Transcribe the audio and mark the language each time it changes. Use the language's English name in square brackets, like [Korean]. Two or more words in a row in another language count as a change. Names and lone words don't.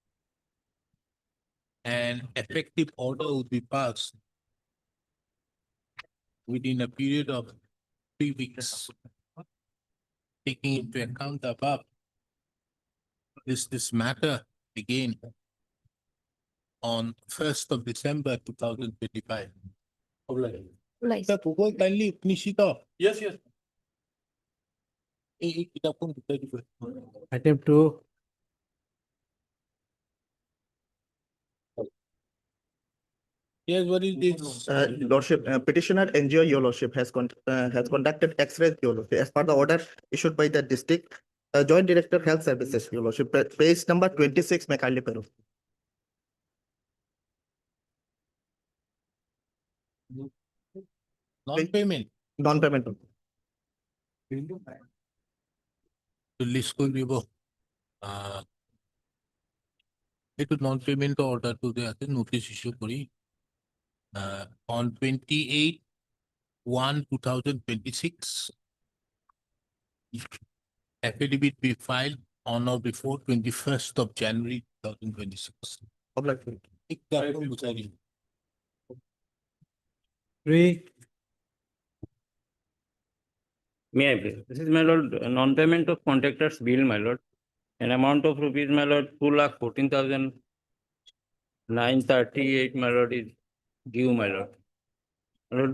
[English] An effective order will be passed within a period of 3 weeks. Taking into account the above, this matter again on 1st of December 2025. Obliged. Like, Mr. Gogoi, kindly finish it off. Yes, yes. [Assamese] কিতাপখন গোটাই দিব। [English] Item 2, Yes, what is this? Lordship, petitioner NGO, your lordship, has conducted X-ray, your lordship, as per the order issued by the district Joint Director Health Services, your lordship, page number 26, Mekarli Peru. Non-payment. Non-payment. [Assamese] Release কৰি দিব। [English] এইটো non-payment order to the আছে notice issue কৰি on 28/1/2026 affidavit be filed on or before 21st of January 2026. Obliged. [Assamese] কিতাপখন বুজাই দিম। [English] 3, May I please? This is my lord, non-payment of contractor's bill, my lord. An amount of rupees, my lord, 2,14,938, my lord, is due, my lord. Lord.